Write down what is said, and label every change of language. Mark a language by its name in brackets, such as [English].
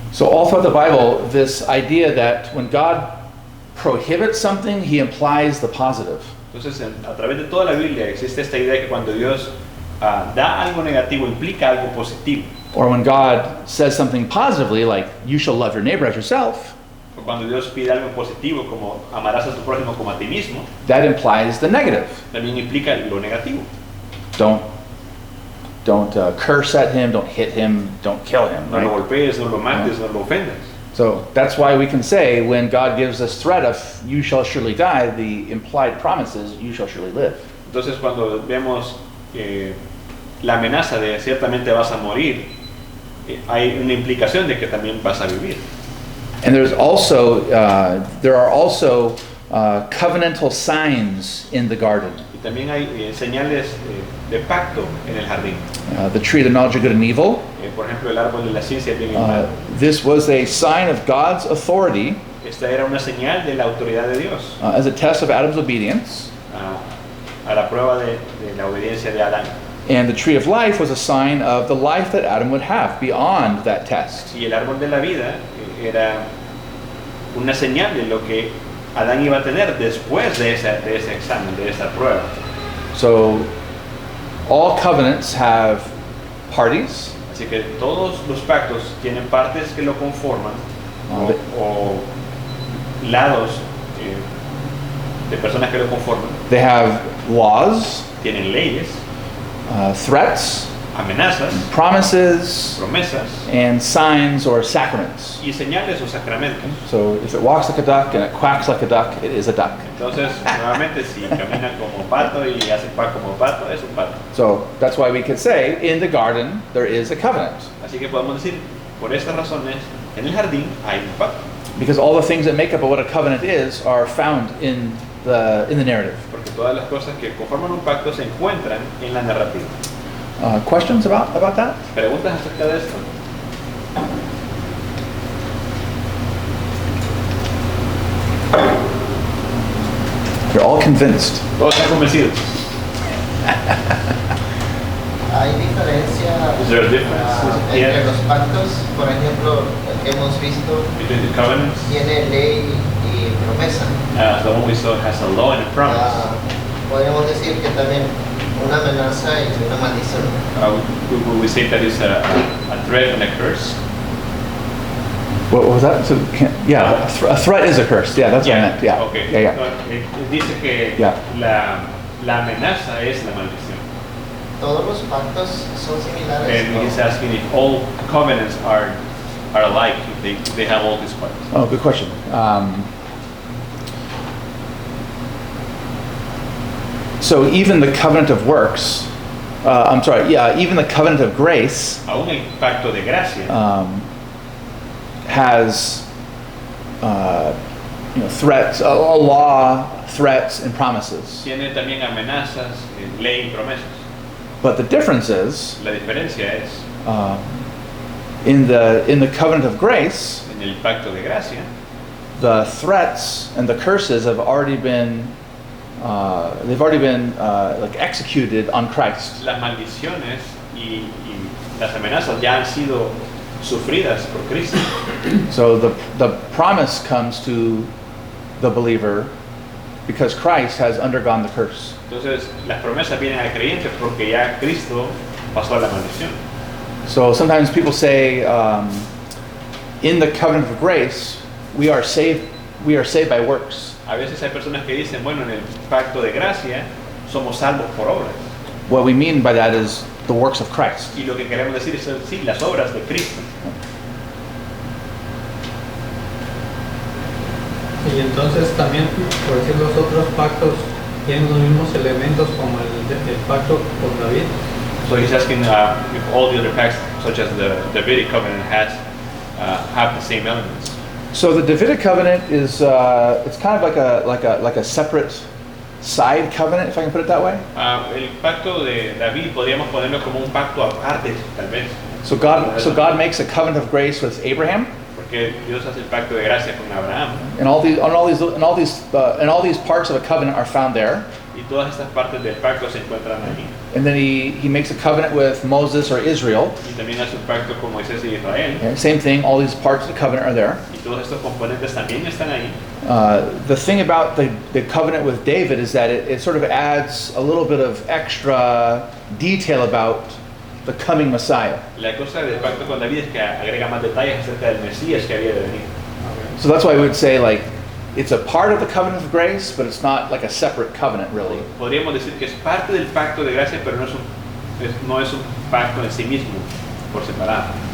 [English] So all throughout the Bible, this idea that when God prohibits something, He implies the positive. [Spanish] Entonces, a través de toda la Biblia existe esta idea que cuando Dios da algo negativo, implica algo positivo. [English] Or when God says something positively, like you shall love your neighbor as yourself, [Spanish] O cuando Dios pide algo positivo, como amarás a tu prójimo como a ti mismo, [English] that implies the negative. [Spanish] también implica lo negativo. [English] Don't curse at him, don't hit him, don't kill him. [Spanish] No lo [English] Right? [Spanish] golpees, no lo mates, no lo ofendas. [English] So that's why we can say when God gives this threat of you shall surely die, the implied promise is you shall surely live. [Spanish] Entonces, cuando vemos la amenaza de ciertamente vas a morir, hay una implicación de que también vas a vivir. [English] And there are also covenantal signs in the garden. [Spanish] Y también hay señales de pacto en el jardín. [English] The tree of the knowledge of good and evil. [Spanish] Por ejemplo, el árbol de la ciencia bien y mal. [English] This was a sign of God's authority [Spanish] Esta era una señal de la autoridad de Dios, [English] as a test of Adam's obedience. [Spanish] a la prueba de la obediencia de Adán. [English] And the tree of life was a sign of the life that Adam would have beyond that test. [Spanish] Y el árbol de la vida era una señal de lo que Adán iba a tener después de ese examen, de esa prueba. [English] So all covenants have parties. [Spanish] Así que todos los pactos tienen partes que lo conforman o lados de personas que lo conforman. [English] They have laws, [Spanish] Tienen leyes, [English] threats, [Spanish] amenazas, [English] promises, [Spanish] promesas [English] and signs or sacraments. [Spanish] y señales o sacramentos. [English] So if it walks like a duck and it quacks like a duck, it is a duck. [Spanish] Entonces, nuevamente, si camina como pato y hace como pato, es un pato. [English] So that's why we could say in the garden there is a covenant. [Spanish] Así que podemos decir, por estas razones, en el jardín hay un pacto. [English] Because all the things that make up what a covenant is are found in the narrative. [Spanish] Porque todas las cosas que conforman un pacto se encuentran en la narrativa. [English] Questions about that? [Spanish] ¿Preguntas acerca de esto? [English] You're all convinced. [Spanish] Todos están convencidos. Hay diferencia [English] Is there a difference? [Spanish] entre [English] Yeah. [Spanish] los pactos, por ejemplo, el que hemos visto [English] Between the covenants, [Spanish] tiene ley y promesa. [English] the one we saw has a law and a promise. [Spanish] Podríamos decir que también una amenaza y una maldición. [English] We say that is a threat and a curse. What was that? So, a threat is a curse. Yeah, that's what I meant. Yeah. Okay. Yeah, yeah. [Spanish] Dice que [English] Yeah. [Spanish] la amenaza es la maldición. Todos los pactos son similares. [English] And [Spanish] ¿no? [English] he's asking if all covenants are alike, if they have all these parts. Oh, good question. So even the covenant of works, even the covenant of grace [Spanish] Aún el pacto de gracia [English] has threats, a law, threats, and promises. [Spanish] tiene también amenazas, ley y promesas. [English] But the difference is, [Spanish] La diferencia es, [English] in the covenant of grace, [Spanish] en el pacto de gracia, [English] the threats and the curses have already been like executed on Christ. [Spanish] las maldiciones y las amenazas ya han sido sufridas por Cristo. [English] So the promise comes to the believer because Christ has undergone the curse. [Spanish] Entonces, las promesas vienen al creyente porque ya Cristo pasó la maldición. [English] So sometimes people say, in the covenant of grace, we are saved by works. [Spanish] A veces hay personas que dicen, bueno, en el pacto de gracia somos salvos por obras. [English] What we mean by that is the works of Christ. [Spanish] Y lo que queremos decir es, sí, las obras de Cristo. Y entonces también, por decir, los otros pactos tienen los mismos elementos como el pacto con David. [English] So he's asking if all the other pacts, such as the Davidic covenant, have the same elements. So the Davidic covenant is it's kind of like a separate side covenant, if I can put it that way. [Spanish] El pacto de David podríamos ponerlo como un pacto aparte, tal vez. [English] So God makes a covenant of grace with Abraham, [Spanish] Porque Dios hace el pacto de gracia con Abraham. [English] and all these parts of a covenant are found there. [Spanish] Y todas estas partes del pacto se encuentran ahí. [English] And then he makes a covenant with Moses or Israel. [Spanish] Y también hace un pacto con Moisés y Israel. [English] Okay, same thing. All these parts of the covenant are there. [Spanish] Y todos estos componentes también están ahí. [English] The thing about the covenant with David is that it sort of adds a little bit of extra detail about the coming Messiah. [Spanish] La cosa del pacto con David es que agrega más detalles acerca del Mesías que había de venir. [English] So that's why we would say like it's a part of the covenant of grace, but it's not like a separate covenant really. [Spanish] Podríamos decir que es parte del pacto de gracia, pero no es un pacto en sí mismo, por separado.